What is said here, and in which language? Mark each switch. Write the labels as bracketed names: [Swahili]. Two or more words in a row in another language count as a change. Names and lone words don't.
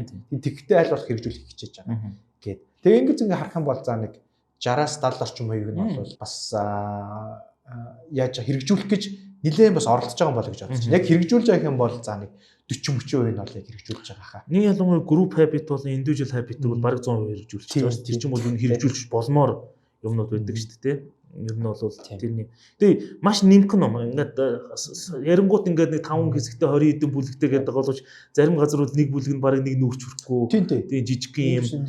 [Mongolian] Тэгтээ аль болох хэрэгжүүлэх хичээж байгаа гэд. Тэгээ ингэж ингээ харах юм бол за нэг 60-аас 70 орчим хувийг нь бол бас яаж хэрэгжүүлэх гэж нэлээд бас оролдож байгаа юм болоо гэж бодож байна. Яг хэрэгжүүлж байгаа юм бол за нэг 40-30% нь бол яг хэрэгжүүлж байгаа хаа. Нэг ялангуяа [English] group habit [Mongolian] бол [English] individual habit [Mongolian] бол бараг 100% хэрэгжүүлж байгаа. Тэр чинь бол энэ хэрэгжүүлж болмоор юмнууд байдаг шүү дээ, тийм. Ер нь бол тэрний. Тэгээ маш нимкэн ном. Ингээд ярингуут ингээд нэг 5 хэсэгтэй 20 хэдэн бүлэгтэй гэдэг боловч зарим газар бол нэг бүлэг нь бараг нэг нүүрч хүрэхгүй. Тэгээ жижигхэн юм.